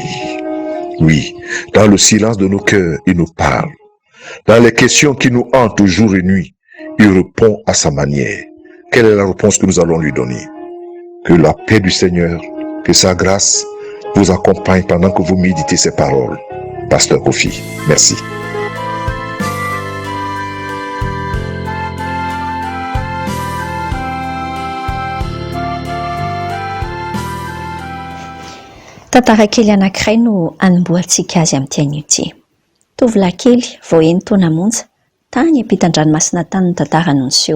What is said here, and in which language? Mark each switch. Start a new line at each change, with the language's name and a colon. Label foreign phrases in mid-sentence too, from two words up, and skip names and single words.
French: Oui, dans le silence de nos cœurs, il nous parle. Dans les questions qui nous hantent jour et nuit, il répond à sa manière. Quelle est la réponse que nous allons lui donner? Que la paix du Seigneur, que sa grâce vous accompagne pendant que vous méditez ces paroles. Pasteur Kofi, merci.
Malagasy: Tantara kely anankiray no anomboantsika azy amin'ity anio ity. Tovolahy kely vao eny taona monja, tany ampitan-dranomasina tany ny tantara no niseho.